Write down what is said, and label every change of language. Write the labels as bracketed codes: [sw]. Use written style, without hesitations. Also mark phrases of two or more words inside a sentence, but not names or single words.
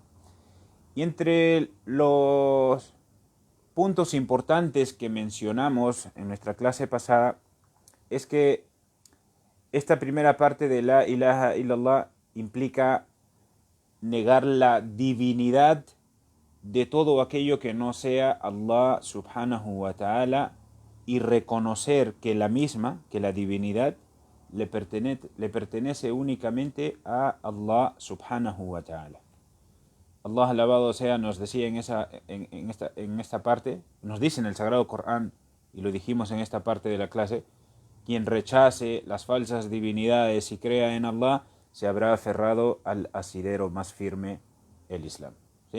[es] Y entre los puntos importantes que mencionamos en nuestra clase pasada es que esta primera parte de [ar] لا إله إلا الله [es] implica negar la divinidad de todo aquello que no sea [ar] الله سبحانه وتعالى, [es] y reconocer que la misma, que la divinidad, le pertenece únicamente a [ar] الله سبحانه وتعالى. [es] Allah alabado sea nos decía en esta parte, nos dice en el Sagrado Corán, y lo dijimos en esta parte de la clase: quien rechace las falsas divinidades y crea en Allah, se habrá aferrado al asidero más firme, el Islam. ¿Sí?